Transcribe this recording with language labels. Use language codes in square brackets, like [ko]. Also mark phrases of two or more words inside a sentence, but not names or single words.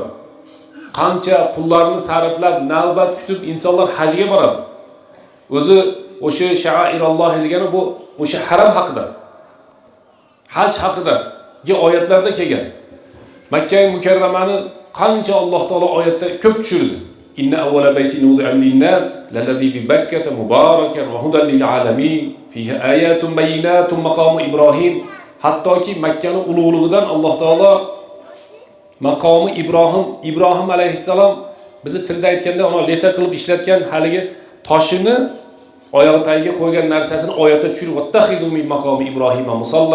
[uz] Qancha pullarni sarflab navbat kutib insonlar hajga boradi. O'zi o'sha sha'airalloh degani bu o'sha haram haqida. Haj haqidagi oyatlarda kelgan. Makka Mukarramani qancha Alloh taolo oyatda ko'p tushirdi. [ar] إن أول بيت وضع للناس للذي ببكة مباركا وهدى للعالمين فيه آيات بينات مقام إبراهيم. [uz] Hattoki Makkaning ulug'ligidan Alloh taolo maqomi Ibrohim alayhissalom bizni tilda aytganda uni lesa qilib ishlatgan haligi toshini oyoq tagiga qo'ygan narsasini oyatda tushirib, [ar] "واتخذوا من مقام إبراهيم مصلى."